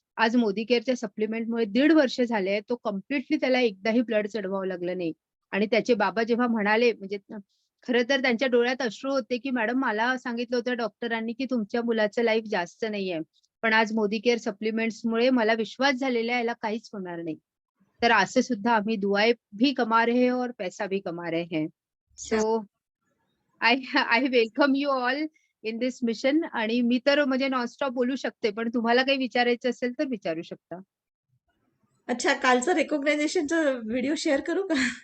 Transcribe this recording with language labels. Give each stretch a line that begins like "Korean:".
Marathi: आज मोदी केअरच्या सप्लिमेंटमुळे 1.5 वर्ष झाले, तो कम्प्लिटली त्याला एकदाही ब्लड चढवावं लागलं नाही. आणि त्याचे बाबा जेव्हा म्हणाले, म्हणजे खरं तर त्यांच्या डोळ्यात अश्रू होते, की मॅडम मला सांगितलं होतं डॉक्टरांनी की तुमच्या मुलाचं लाईफ जास्त नाहीये. पण आज मोदी केअर सप्लिमेंट्समुळे मला विश्वास झालेला आहे याला काहीच होणार नाही. तर असं सुद्धा आम्ही
Hindi: दुआएं भी कमा रहे हैं और पैसा भी कमा रहे हैं.
English: So I I welcome you all in this mission.
Marathi: आणि मी तर म्हणजे नॉनस्टॉप बोलू शकते, पण तुम्हाला काही विचारायचं असेल तर विचारू शकता. अच्छा, कालचं रेकॉग्नायझेशनचा व्हिडिओ शेअर करू का?